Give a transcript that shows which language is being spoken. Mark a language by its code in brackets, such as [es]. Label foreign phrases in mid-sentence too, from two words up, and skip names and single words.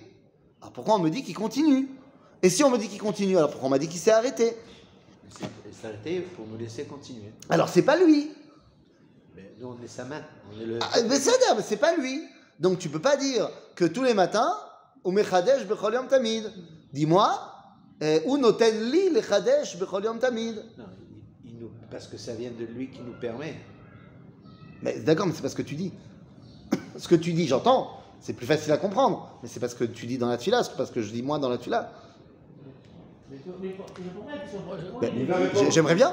[fr] Alors pourquoi on me dit qu'il continue? Et si on me dit qu'il continue, alors pourquoi on m'a dit qu'il s'est arrêté? Il s'est arrêté pour nous laisser continuer. Alors c'est pas lui. Mais nous, on est sa main. On est le... Mais c'est pas lui. Donc tu peux pas dire que tous les matins, [he] הוא מחדש בכל יום תמיד. [fr] Dis-moi, [he] הוא נותן לי לחדש בכל יום תמיד. [fr] Non, parce que ça vient de lui qui nous permet. Mais d'accord, mais c'est pas ce que tu dis. Ce que tu dis, j'entends. C'est plus facile à comprendre. Mais c'est pas ce que tu dis dans la tfila, c'est pas ce que je dis moi dans la tfila. J'aimerais bien.